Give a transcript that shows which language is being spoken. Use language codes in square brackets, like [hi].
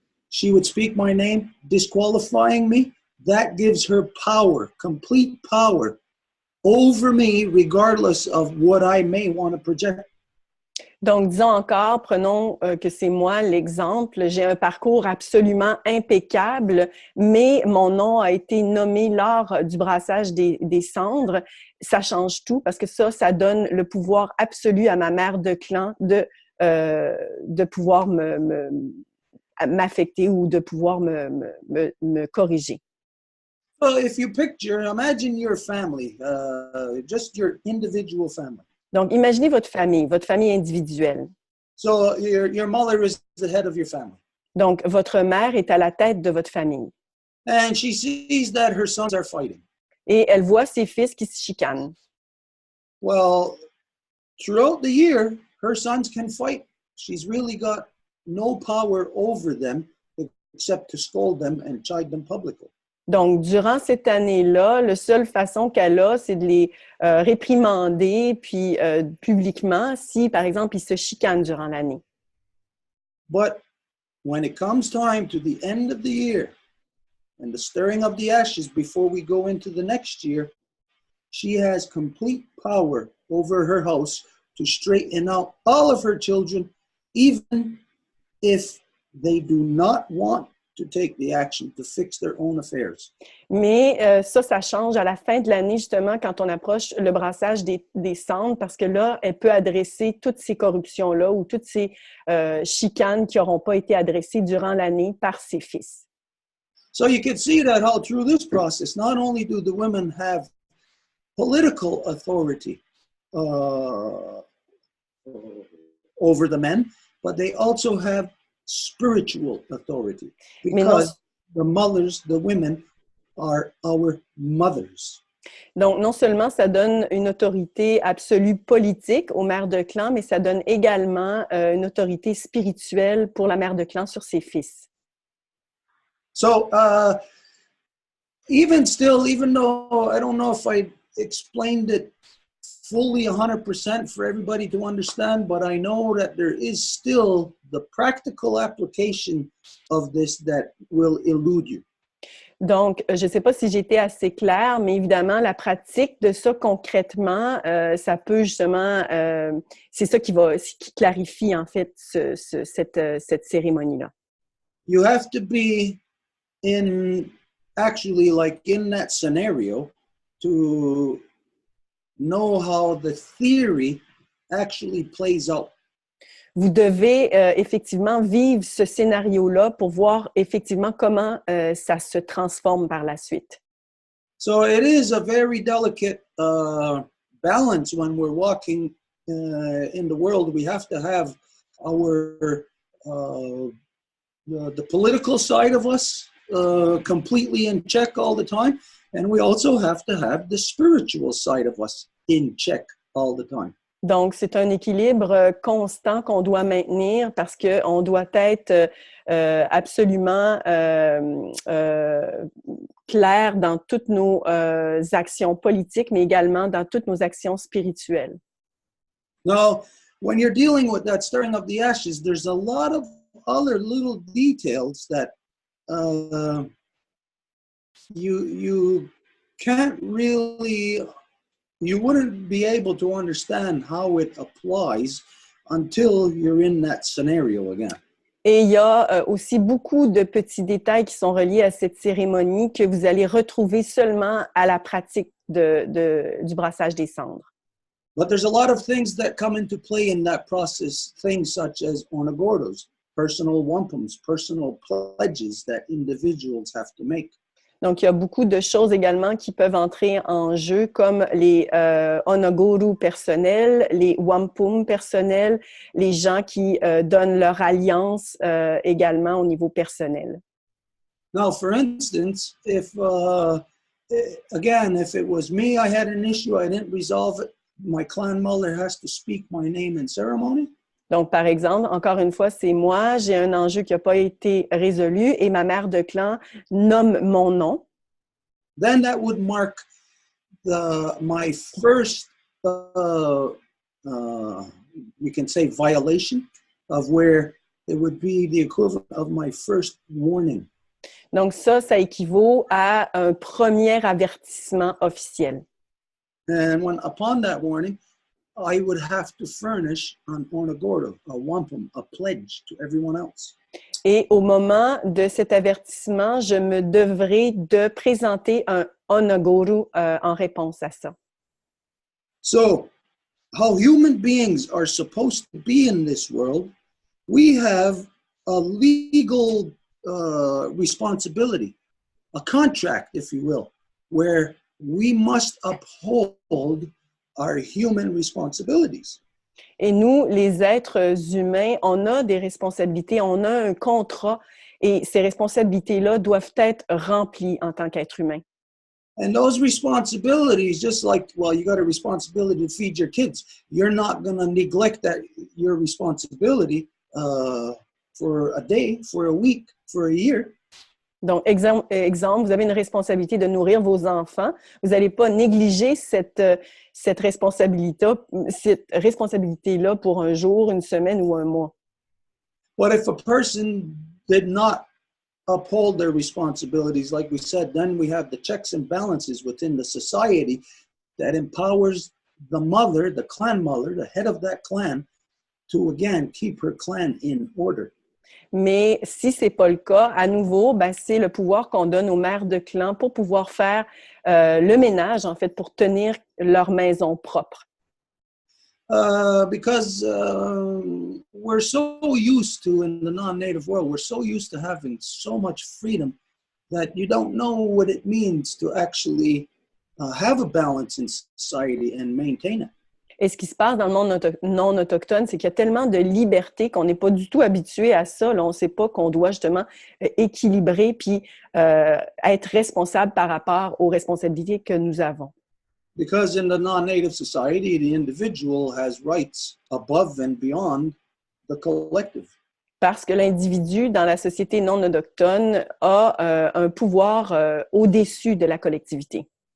[en] She would speak my name, disqualifying me. That gives her power, complete power over me, regardless of what I may want to project. [fr] Donc, disons encore, prenons que c'est moi l'exemple. J'ai un parcours absolument impeccable, mais mon nom a été nommé lors du brassage des cendres. Ça change tout parce que ça donne le pouvoir absolu à ma mère de clan de pouvoir m'affecter ou de pouvoir me corriger. [en] So if you picture, imagine your family, just your individual family. [fr] Donc, imaginez votre famille individuelle. [en] So your mother is the head of your family. [fr] Donc, votre mère est à la tête de votre famille. [en] And she sees that her sons are fighting. [fr] Et elle voit ses fils qui se chicanent. [en] Well, throughout the year, her sons can fight. She's really got no power over them except to scold them and chide them publicly. [fr] Donc, durant cette année-là, la seule façon qu'elle a, c'est de les réprimander puis publiquement si, par exemple, ils se chicanent durant l'année. [en] But when it comes time to the end of the year and the stirring of the ashes before we go into the next year, she has complete power over her house to straighten out all of her children, even if they do not want to take the action to fix their own affairs. [fr] Mais ça change à la fin de l'année, justement, quand on approche le brassage des cendres, parce que là, elle peut adresser toutes ces corruptions-là ou toutes ces chicanes qui n'auront pas été adressées durant l'année par ses fils. [en] So you can see that how through this process, not only do the women have political authority over the men, but they also have spiritual authority, because the mothers, the women, are our mothers. [fr] Donc, non seulement ça donne une autorité absolue politique aux mères de clan, mais ça donne également une autorité spirituelle pour la mère de clan sur ses fils. [en] So, even though I don't know if I explained it fully 100% for everybody to understand, but I know that there is still the practical application of this that will elude you. [fr] Donc, je ne sais pas si j'étais assez claire, mais évidemment, la pratique de ça concrètement, ça peut justement, c'est ça qui clarifie en fait cette cérémonie-là. [en] You have to be actually like in that scenario to know how the theory actually plays out. [fr] Vous devez effectivement vivre ce scénario-là pour voir effectivement comment ça se transforme par la suite. [en] So it is a very delicate balance when we're walking in the world. We have to have our the political side of us completely in check all the time, and we also have to have the spiritual side of us in check all the time. [fr] Donc, c'est un équilibre constant qu'on doit maintenir parce qu'on doit être absolument clair dans toutes nos actions politiques, mais également dans toutes nos actions spirituelles. [en] Now, when you're dealing with that stirring of the ashes, there's a lot of other little details that you can't really... You wouldn't be able to understand how it applies until you're in that scenario again. [fr] Et il y a aussi beaucoup de petits détails qui sont reliés à cette cérémonie que vous allez retrouver seulement à la pratique du brassage des cendres. [en] But there's a lot of things that come into play in that process, things such as onagordos, personal wampums, personal pledges that individuals have to make. [fr] Donc, il y a beaucoup de choses également qui peuvent entrer en jeu, comme les onogoru personnels, les wampum personnels, les gens qui donnent leur alliance également au niveau personnel. [en] Now, for instance, if it was me, I had an issue, I didn't resolve it, my clan mother has to speak my name in ceremony. [fr] Donc, par exemple, encore une fois, c'est moi, j'ai un enjeu qui n'a pas été résolu et ma mère de clan nomme mon nom. [en] Then that would mark my first, you can say, violation of where it would be the equivalent of my first warning. [fr] Donc, ça équivaut à un premier avertissement officiel. [en] And when upon that warning, I would have to furnish an onagordo, a wampum, a pledge to everyone else. [fr] Et au moment de cet avertissement, je me devrais de présenter un onagoro en réponse à ça. [en] So, how human beings are supposed to be in this world, we have a legal responsibility, a contract, if you will, where we must uphold our human responsibilities. [fr] Et nous, les êtres humains, on a des responsabilités, on a un contrat et ces responsabilités-là doivent être remplies en tant qu'être humain. [en] And those responsibilities, just like, well, you got a responsibility to feed your kids. You're not going to neglect your responsibility for a day, for a week, for a year. [fr] Donc, exemple, vous avez une responsabilité de nourrir vos enfants. Vous n'allez pas négliger cette responsabilité-là pour un jour, une semaine ou un mois. [en] But if a person did not uphold their responsibilities, like we said, then we have the checks and balances within the society that empowers the mother, the clan mother, the head of that clan, to again keep her clan in order. [fr] Mais si ce n'est pas le cas, à nouveau, c'est le pouvoir qu'on donne aux mères de clan pour pouvoir faire le ménage, en fait, pour tenir leur maison propre. [en] Because we're so used to, in the non-native world, we're so used to having so much freedom that you don't know what it means to actually have a balance in society and maintain it. [fr] Et ce qui se passe dans le monde non autochtone, c'est qu'il y a tellement de liberté qu'on n'est pas du tout habitué à ça. Là, on ne sait pas qu'on doit justement équilibrer puis être responsable par rapport aux responsabilités que nous avons. [en] Because in the non-native society, the individual has rights above and beyond the collective. [fr] Parce que l'individu dans la société non autochtone a un pouvoir au-dessus de la collectivité.